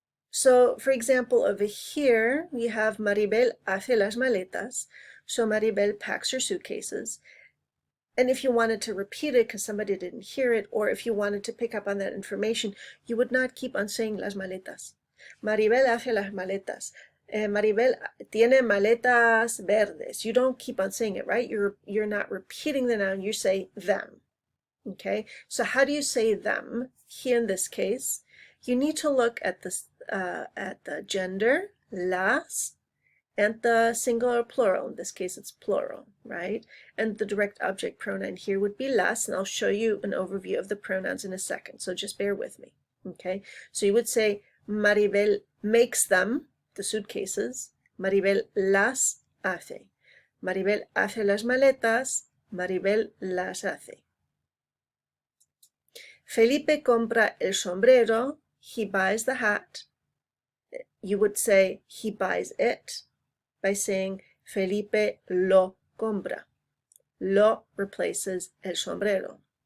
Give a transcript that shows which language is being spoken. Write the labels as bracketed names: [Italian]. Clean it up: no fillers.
[English] So, for example, over here, we have [Spanish] Maribel hace las maletas. [English] So Maribel packs her suitcases. And if you wanted to repeat it because somebody didn't hear it, or if you wanted to pick up on that information, you would not keep on saying [Spanish] las maletas. Maribel hace las maletas. Maribel tiene maletas verdes. [English] You don't keep on saying it, right? You're not repeating the noun, you say them. Okay, so how do you say them? Here in this case, you need to look at the gender, las, and the singular plural. In this case, it's plural, right? And the direct object pronoun here would be las, and I'll show you an overview of the pronouns in a second, so just bear with me, okay? So you would say, Maribel makes them, the suitcases. [Spanish] Maribel las hace. Maribel hace las maletas. Maribel las hace. Felipe compra el sombrero. [English] He buys the hat. You would say he buys it by saying [Spanish] Felipe lo compra. [English] Lo replaces [Spanish] el sombrero.